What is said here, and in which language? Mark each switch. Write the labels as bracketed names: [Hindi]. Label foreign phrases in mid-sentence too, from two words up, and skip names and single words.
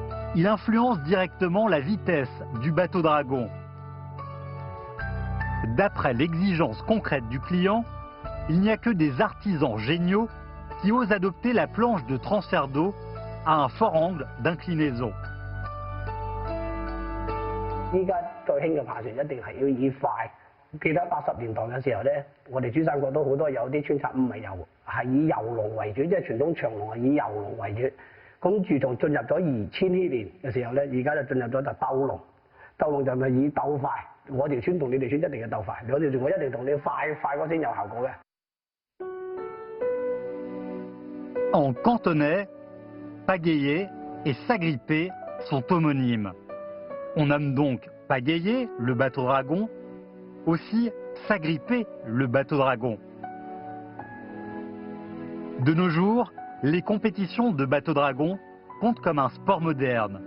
[French] il influence directement la vitesse du bateau dragon. D'après l'exigence concrète du client, il n'y a que des artisans géniaux qui osent adopter la planche de transfert d'eau à un fort angle d'inclinaison. [Cantonese] 依家最興嘅爬船一定係要以快。記得80年代嘅時候咧，我哋珠三角都好多有啲穿插唔係油，係以油龍為主，即係傳統長龍係以油龍為主。咁自從進入咗2000年嘅時候咧，而家就進入咗就鬥龍，鬥龍就係以鬥快。我條村同你條村一定要鬥快，我一定同你快過先有效果嘅。 [French] En cantonais, pagayer et s'agripper sont homonymes. On nomme donc pagayer le bateau dragon, aussi s'agripper le bateau dragon. De nos jours, les compétitions de bateau dragon comptent comme un sport moderne.